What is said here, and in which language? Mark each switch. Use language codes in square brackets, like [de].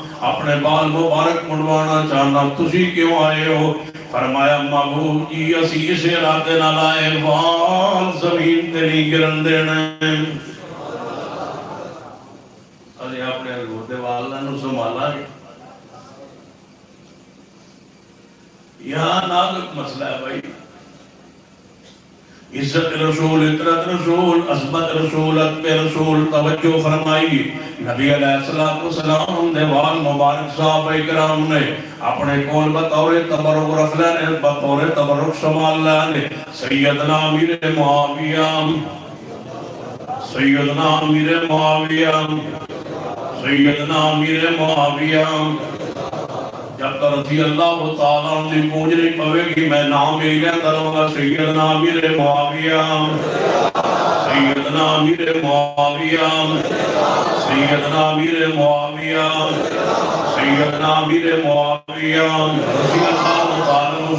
[pa] اپنے بال مبارک مڑوانا چاہنا، تسی کیوں آئے ہو؟ فرمایا محبوب جی اسی اس ارادے نہ لائے بال زمین تے نہیں گرن دینے۔ ارے اپنے روتے والا نو سنبھالا گیا۔ [ur] یہاں نازک مسئلہ ہے بھائی، عزت رسول، اطرت رسول، عظمت رسول، ادب رسول. توجہ فرمائیے، [pa] نبی علیہ السلام نے وال مبارک صحابہ کرام نے اپنے کول بطور تبرک رکھ لینے، بطور تبرک سنبھال لینے. [ur] سیدنا امیر معاویہ، سیدنا امیر معاویہ، سیدنا امیر معاویہ. جب تک رضی اللہ تعالیٰ عنہ گونج نہیں پوے گی میں نام ہی لیتا رہوں گا. سیدنا امیر معاویہ، سیدنا امیر معاویہ، سیدنا امیر معاویہ، سیدنا امیر معاویہ رضی اللہ تعالیٰ عنہ.